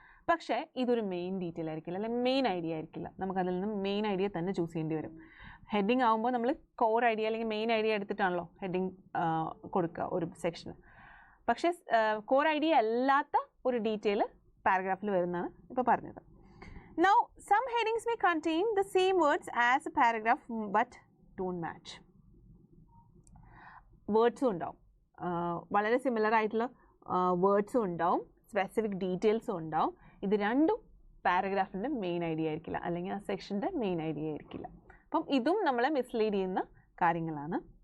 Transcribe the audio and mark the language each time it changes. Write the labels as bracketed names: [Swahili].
[Malayalam] പക്ഷേ ഇതൊരു main detail ആയിരിക്കില്ല, അല്ലെങ്കിൽ മെയിൻ ഐഡിയ ആയിരിക്കില്ല. നമുക്കതിൽ നിന്ന് മെയിൻ ഐഡിയ തന്നെ ചൂസ് ചെയ്യേണ്ടി വരും. ഹെഡിങ് ആകുമ്പോൾ നമ്മൾ കോർ ഐഡിയ അല്ലെങ്കിൽ മെയിൻ ഐഡിയ എടുത്തിട്ടാണല്ലോ ഹെഡിങ് കൊടുക്കുക ഒരു സെക്ഷന്. പക്ഷേ കോർ ഐഡിയ അല്ലാത്ത ഒരു ഡീറ്റെയിൽ പാരഗ്രാഫിൽ വരുന്നതാണ് ഇപ്പോൾ പറഞ്ഞത്. [English] Now, some headings may contain the same words as a paragraph but don't match. [Malayalam] വേർഡ്സും ഉണ്ടാവും, വളരെ സിമിലർ ആയിട്ടുള്ള വേർഡ്സും ഉണ്ടാവും, സ്പെസിഫിക് ഡീറ്റെയിൽസും ഉണ്ടാവും. ഇത് രണ്ടും പാരഗ്രാഫിൻ്റെ മെയിൻ ഐഡിയ ആയിരിക്കില്ല, അല്ലെങ്കിൽ ആ സെക്ഷൻ്റെ മെയിൻ ഐഡിയ ആയിരിക്കില്ല. അപ്പം ഇതും നമ്മളെ മിസ്ലീഡ് ചെയ്യുന്ന കാര്യങ്ങളാണ്.